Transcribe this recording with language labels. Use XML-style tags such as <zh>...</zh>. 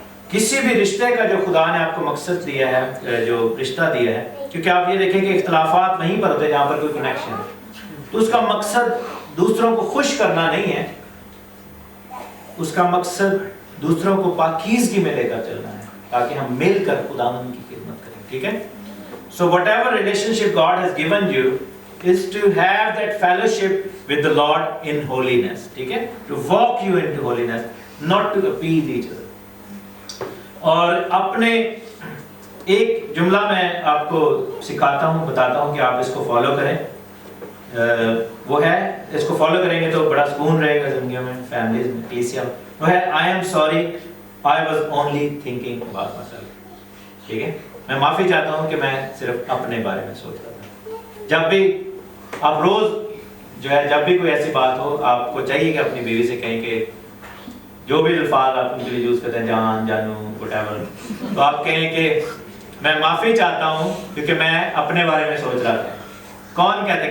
<hi>किसी भी रिश्ते का जो खुदा ने आपको मकसद दिया है, जो रिश्ता दिया है, क्योंकि आप ये देखें कि इख्तलाफात वहीं पर होते हैं जहाँ पर कोई कनेक्शन है, तो उसका मकसद दूसरों को खुश करना नहीं है, उसका मकसद दूसरों को पाकीज़गी में लेकर चलना है, ताकि हम मिलकर खुदावंद की खिदमत करें। ठीक है?</hi> <en>So whatever relationship God has given you, is to have that fellowship with the Lord in holiness.</en> <hi>ठीक है?</hi> <en>To walk you into holiness, not to appease each other.</en> <hi>और अपने एक जुमला मैं आपको सिखाता हूँ, बताता हूँ कि आप इसको फॉलो करें। वो है, इसको फॉलो करेंगे तो बड़ा सुकून रहेगा जिंदगी में, फैमिलीज में, कलीसिया में। वो है,</hi> <en>I am sorry, I was only thinking about myself।</en> <hi>ठीक है? मैं माफ़ी चाहता हूँ कि मैं सिर्फ अपने बारे में सोच रहा था। जब भी आप रोज़ जो है, जब भी कोई ऐसी बात हो, आपको चाहिए कि अपनी बीवी से कहें कि जो भी अल्फाज आप उनके लिए यूज़ करते हैं, जान, जानू, व्हाटएवर, तो आप कहें कि मैं माफ़ी चाहता हूँ क्योंकि मैं अपने बारे में सोच रहा था। कौन कहता है?</hi>